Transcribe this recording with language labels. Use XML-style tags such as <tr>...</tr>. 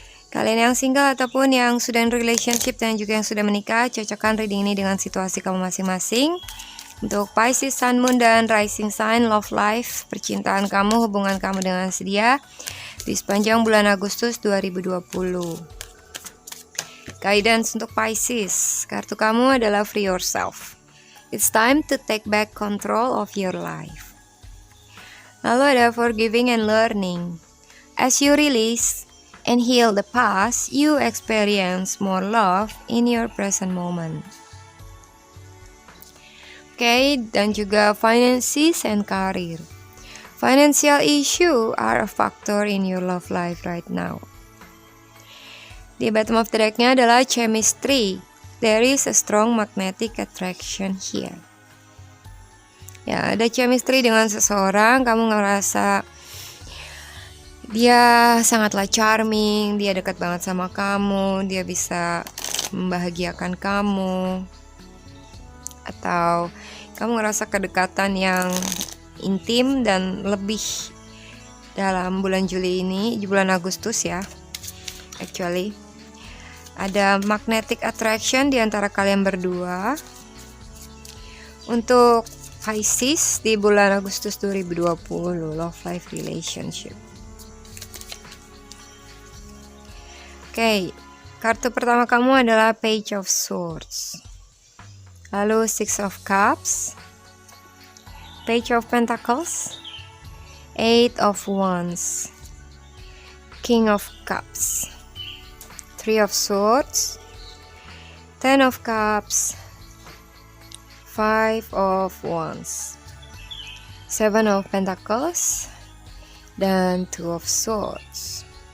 <id>Kalian yang single ataupun yang sudah</id> <en>in relationship</en> <id>dan juga yang sudah menikah, cocokkan reading ini dengan situasi kamu masing-masing. Untuk Pisces, Sun, Moon, dan Rising Sign, Love Life, percintaan kamu, hubungan kamu dengan dia di sepanjang bulan Agustus 2020. Guidance untuk Pisces, kartu kamu adalah Free Yourself.</id> <en>It's time to take back control of your life.</en> <id>Lalu ada</id> <en>Forgiving and Learning. As you release and heal the past, you experience more love in your present moment.</en> <id>Oke, dan juga</id> <en>finances and career. Financial issue are a factor in your love life right now.</en> <id>Di bottom of the deck-nya adalah chemistry.</id> <en>There is a strong magnetic attraction here.</en> <id>Ya, ada chemistry dengan seseorang, kamu ngerasa dia sangatlah charming, dia dekat banget sama kamu, dia bisa membahagiakan kamu. Atau kamu ngerasa kedekatan yang intim dan lebih dalam bulan Juli ini, di bulan Agustus ya. Actually, ada</id> <en>magnetic attraction</en> <id>di antara kalian berdua. Untuk Pisces di bulan Agustus 2020,</id> <en>love life relationship.</en> <id>Oke, kartu pertama kamu adalah Page of Swords. Lalu Six of Cups, Page of Pentacles, Eight of Wands, King of Cups, Three of Swords, Ten of Cups, Five of Wands, Seven of Pentacles, dan Two of Swords.</id>